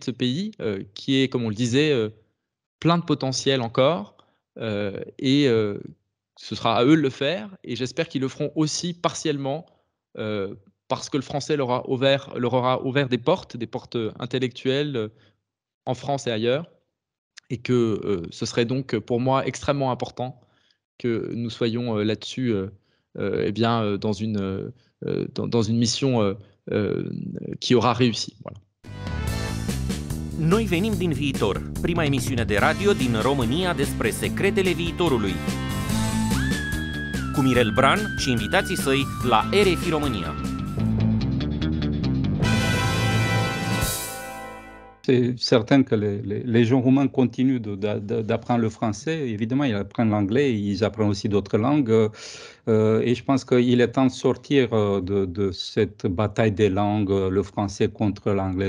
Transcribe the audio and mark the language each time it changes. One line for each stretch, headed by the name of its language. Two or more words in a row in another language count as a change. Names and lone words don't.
French: ce pays, qui est, comme on le disait, plein de potentiel encore, et ce sera à eux de le faire, et j'espère qu'ils le feront aussi partiellement, parce que le français leur aura ouvert des portes intellectuelles en France et ailleurs, et que ce serait donc pour moi extrêmement important que nous soyons là-dessus eh bien, dans une mission qui aura réussi. Voilà.
Romanian: Noi venim din viitor, prima emisiune de radio din România despre secretele viitorului. Cu Mirel Bran și invitații săi la RFI România.
French: C'est certain que les gens roumains continuent d'apprendre le français. Évidemment, ils apprennent l'anglais, ils apprennent aussi d'autres langues. Et je pense qu'il est temps de sortir de cette bataille des langues, le français contre l'anglais.